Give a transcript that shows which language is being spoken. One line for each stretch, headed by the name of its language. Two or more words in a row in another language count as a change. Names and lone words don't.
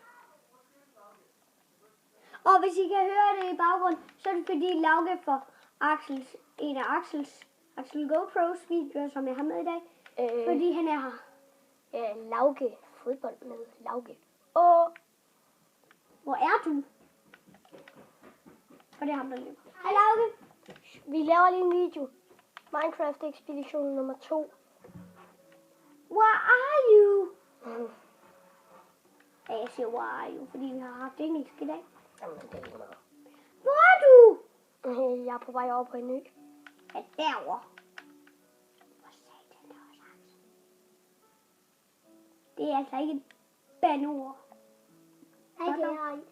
Danish: Og hvis I kan høre det i baggrunden, så er det fordi Lauke for en af Axel GoPros videoer, som jeg har med i dag. Fordi han er her. Lauke. Fodbold med Lauke. Hvor er du? Og det er ham, der løber. Hej Lauke. Vi laver lige en video. Minecraft Ekspedition nummer 2.
English: Where are you?
Danish: Ja, jeg siger
English: where are you,
Danish: fordi vi har haft engelsk i dag. Jamen, det er lige meget. Hvor er du? Jeg er på vej over på en ø. Ja, derovre. Hvor satan, der var sagt. Det er altså ikke et bandord. Nej, det er ikke.